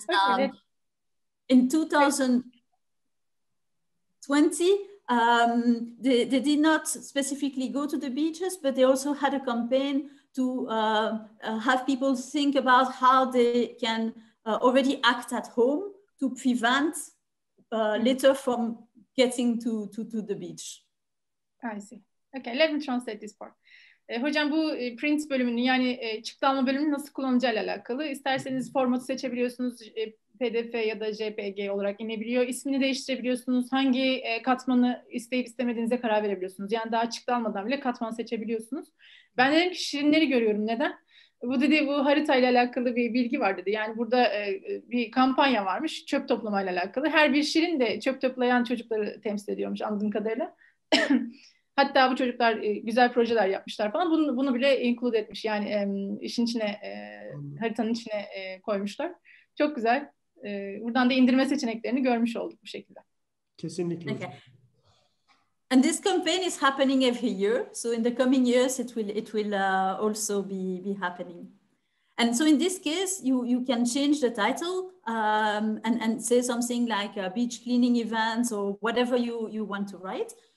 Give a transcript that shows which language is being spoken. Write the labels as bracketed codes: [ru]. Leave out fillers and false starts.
[en] And in 2020, they did not specifically go to the beaches, but they also had a campaign to have people think about how they can already act at home to prevent litter from getting to the beach. I see. Okay, let me translate this part. [tr] Hocam bu print bölümünü yani çıktı alma bölümünü nasıl kullanacağıyla alakalı. İsterseniz formatı seçebiliyorsunuz. PDF ya da JPG olarak inebiliyor. İsmini değiştirebiliyorsunuz. Hangi katmanı isteyip istemediğinize karar verebiliyorsunuz. Yani daha çıktı almadan bile katman seçebiliyorsunuz. Ben dedim ki şirinleri görüyorum. Neden? Bu dedi bu haritayla alakalı bir bilgi var dedi. Yani burada bir kampanya varmış çöp toplamayla alakalı. Her bir şirin de çöp toplayan çocukları temsil ediyormuş anladığım kadarıyla. Hatta bu çocuklar güzel projeler yapmışlar falan. Bunu bile include etmiş. Yani işin içine, haritanın içine koymuşlar. Çok güzel. Buradan da indirme seçeneklerini görmüş olduk bu şekilde. Kesinlikle. [en] Okay. And this campaign is happening every year. So in the coming years, it will also be happening. And so in this case, you can change the title and say something like beach cleaning events or whatever you want to write.